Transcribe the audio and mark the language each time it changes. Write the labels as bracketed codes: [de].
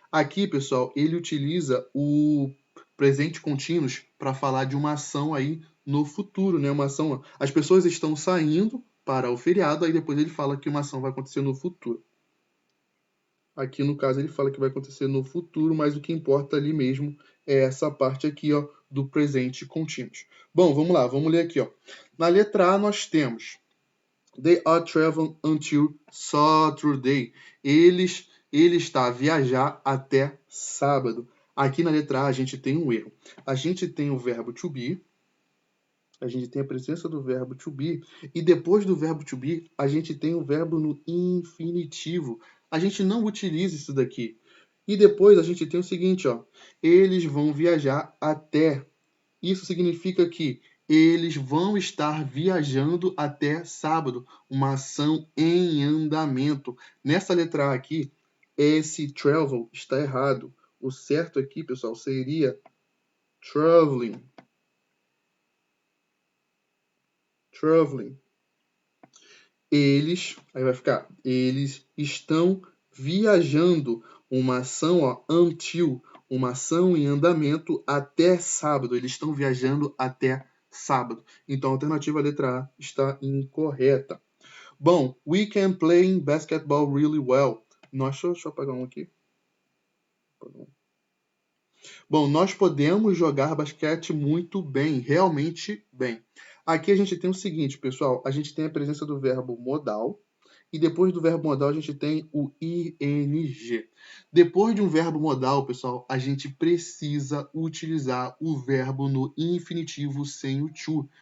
[pt] Aqui, pessoal, ele utiliza o presente contínuos para falar de uma ação aí no futuro, né? Uma ação. As pessoas estão saindo para o feriado, aí depois ele fala que uma ação vai acontecer no futuro. Aqui, no caso, ele fala que vai acontecer no futuro, mas o que importa ali mesmo é essa parte aqui, ó, do presente contínuos. Bom, vamos lá, vamos ler aqui, ó. Na letra A, nós temos [en] They are traveling until Saturday. [pt] Ele está a viajar até sábado. Aqui na letra A, a gente tem um erro. A gente tem o verbo to be, a gente tem a presença do verbo to be, e depois do verbo to be, a gente tem o verbo no infinitivo. A gente não utiliza isso daqui. E depois a gente tem o seguinte, ó. Eles vão viajar até. Isso significa que eles vão estar viajando até sábado. Uma ação em andamento. Nessa letra A aqui, esse travel está errado. O certo aqui, pessoal, seria traveling. Traveling. Aí vai ficar, eles estão viajando, uma ação, ó, until, uma ação em andamento até sábado. Eles estão viajando até sábado. Então a alternativa letra A está incorreta. [en] Bom, we can play basketball really well. [pt] Deixa eu apagar um aqui. Bom, nós podemos jogar basquete muito bem, realmente bem. Aqui a gente tem o seguinte, pessoal, a gente tem a presença do verbo modal, e depois do verbo modal a gente tem o ing. Depois de um verbo modal, pessoal, a gente precisa utilizar o verbo no infinitivo sem o to.